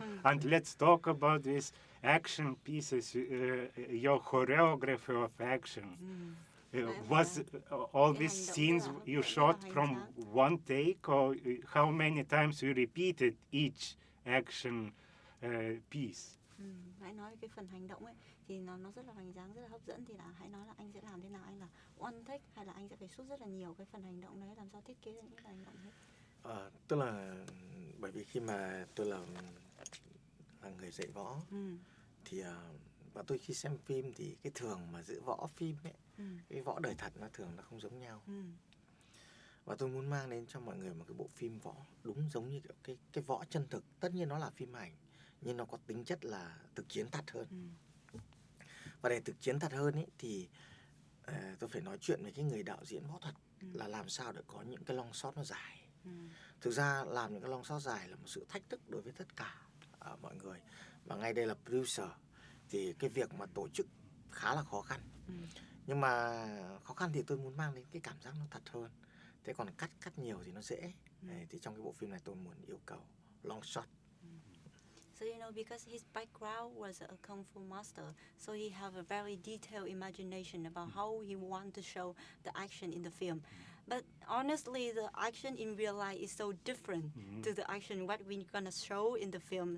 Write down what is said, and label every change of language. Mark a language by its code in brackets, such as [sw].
[en] And let's talk about these action pieces, your choreography of action. Was all these scenes you shot from one take, or how many times you repeated each action piece? [vi] Hãy nói cái phần hành động ấy thì nó rất là hoành tráng, rất là hấp dẫn, thì là hãy nói là anh sẽ làm thế nào, anh là one take hay là anh sẽ phải shoot rất là nhiều cái phần hành động đấy, làm sao thiết kế ra những cái hành động hết? Tức là bởi vì khi mà tôi là người dạy võ thì và tôi khi xem phim thì cái thường mà giữa võ phim ấy, cái võ đời thật nó thường nó không giống nhau. Và tôi muốn mang đến cho mọi người một cái bộ phim võ đúng giống như cái võ chân thực. Tất nhiên nó là phim ảnh nhưng nó có tính chất là thực chiến thật hơn. Và để thực chiến thật hơn ấy thì tôi phải nói chuyện với cái người đạo diễn võ thuật là làm sao để có những cái long shot nó dài. Thực ra làm những cái long shot dài là một sự thách thức đối với tất cả mọi người. Và ngay đây là producer thì cái việc mà tổ chức khá là khó khăn. Nhưng mà khó khăn thì tôi muốn mang đến cái cảm giác nó thật hơn. Thế còn cắt nhiều thì nó dễ. Thì trong cái bộ phim này tôi muốn yêu cầu long shot. [en] So you know, because his background was a kung fu master, so he have a very detailed imagination about how he want to show the action in the film. But honestly, the action in real life is so different to the action what we're gonna show in the film.